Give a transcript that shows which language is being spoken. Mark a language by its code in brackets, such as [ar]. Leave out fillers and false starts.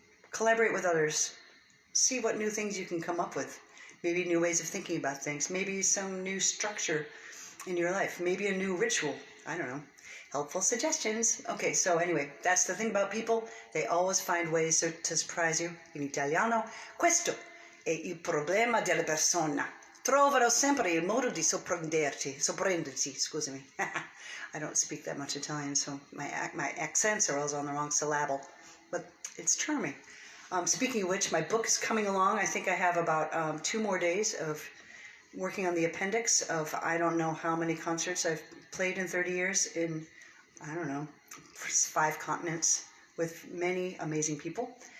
[en] Collaborate with others. See what new things you can come up with. Maybe new ways of thinking about things. Maybe some new structure in your life. Maybe a new ritual. I don't know. Helpful suggestions. Okay, so anyway, that's the thing about people. They always find ways to surprise you. [it] In italiano, questo è il problema della persona. Trovano sempre il modo di sorprenderti, scusami. [en] I don't speak that much Italian, so my accents are always on the wrong syllable. But it's charming. Speaking of which, my book is coming along. I think I have about 2 more days of working on the appendix of I don't know how many concerts I've played in 30 years in, I don't know, 5 continents with many amazing people.